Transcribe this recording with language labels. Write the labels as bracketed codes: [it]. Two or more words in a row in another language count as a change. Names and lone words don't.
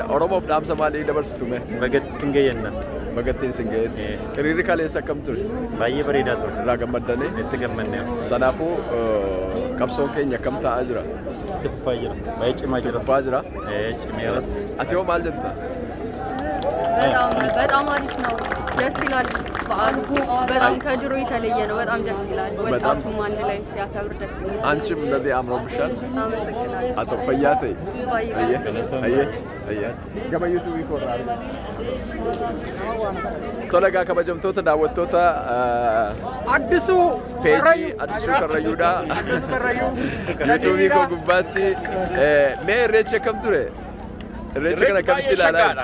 [om] Oromoof dhaamsa maalii dabarsitu mee? Bagatti sin gayyanna. Bagattiin sin ga'eetti. Hiriirri kaleessa akkam ture? Baay'ee bareedaa ture. Irraa gammaddanii? Itti gammannee. Sanaafuu qabsoon keenya akkam ta'aa jira? Itti fufaa jira. Baay'ee cimaa jira. Fufaa jira? Cimeeras. Ati hoo maal jetta? [am] በጣም አሪፍ ነው። ደስ ይላል። በዓሉ በጣም ከድሮ የተለየ ነው። በጣም ደስ ይላል። ወጣቱም አንድ ላይ ሲያከብር ደስ ይላል። አንቺም እንደዚህ አምሮብሻል። አመሰግናለሁ። አቶ ፈያቴ ባይ [om] gama YouTube korraa tola gaa kabajamtoota daawwattoota Addisuu peejii Addisuu Karrayyuudha YouTube koo gubbaatti mee irreechi akkam ture? Irreecha kana akkamitti ilaalaa?